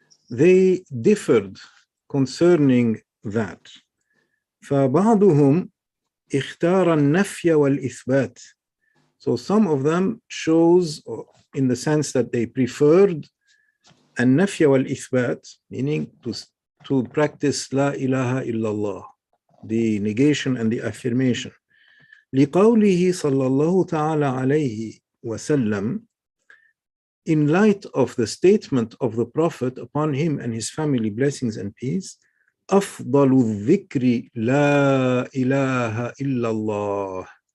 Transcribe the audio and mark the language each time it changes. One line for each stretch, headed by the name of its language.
English: They differed concerning that.
Arabic: فبعضهم اختار النفي والإثبات.
English: So some of them chose, in the sense that they preferred
Arabic: النفي والإثبات,
English: meaning to practice
Arabic: لا إله إلا الله,
English: the negation and the affirmation.
Arabic: لقوله صلى الله تعالى عليه وسلم,
English: in light of the statement of the Prophet, upon him and his family blessings and peace,
Arabic: أفضل الذكر لا إله إلا الله.